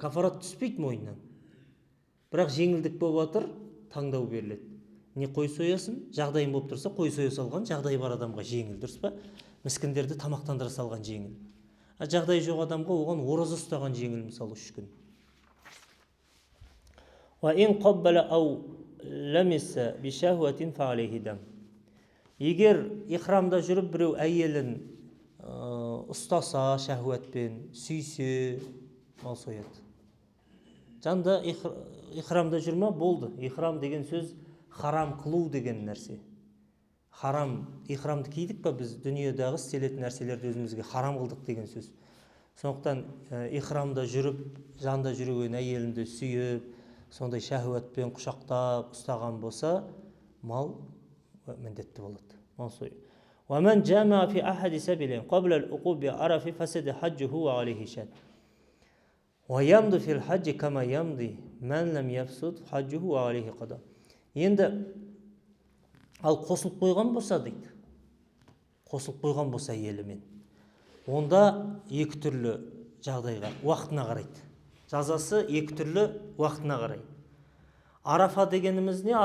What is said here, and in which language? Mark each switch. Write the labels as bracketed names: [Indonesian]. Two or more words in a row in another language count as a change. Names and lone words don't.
[Kazakh] Кафарат түспейді мойнынан. Бірақ жеңілдік болып жатыр, таңдау беріледі. Не қой соясын, жағдайын болып тұрса, қой соя салған жағдай бар адамға жеңіл, дұрыс па? Міскіндерді тамақтандыра салған жеңіл. Жағдай жоқ адамға оған ораза ұстаған жеңіл, мысалы 3 күн. [Arabic] وَإِنْ قَبَّلَ أَوْ لَمِسَ بِشَهْوَةٍ فَعَلَيْهِ دَمٌ. [Kazakh] Егер ихрамда жүріп біреу әйелін ұстаса шәһуатпен, сүйсе, мал сояды. Жанда ихрамда жүрма, болды. Ихрам деген сөз харам қылу деген нәрсе. Харам, ихрамды кийдік па біз, дүниедағы істелетін нәрселерді өзімізге харам қылдық деген сөз. Сондықтан ихрамда жүріп, жанда жүрген әйелінді сүйіп, сондай шәһуатпен құшақтап ұстаған болса, мал міндетті болады. Мал сою. [Arabic] وَمَنْ جَامَعَ فِي أَحَدِ سَبِيلٍ قَبْلَ الْعُقُوبِ عَرَفَ فَسَدَ حَجُّهُ وَعَلَيْهِ شَاةٌ وَيَمْضِ فِي الْحَجِّ كَمَا يَمْضِي مَنْ لَمْ يَفْسُدْ حَجُّهُ وَعَلَيْهِ قَضَاءٌ. [Kazakh] Енді ал қосылып қойған болса дейді, қосылып қойған болса елімен, онда 2 түрлі жағдайға, уақытына қарайды. Жазасы 2 түрлі уақытына қарайды. Арафа дегеніміз не?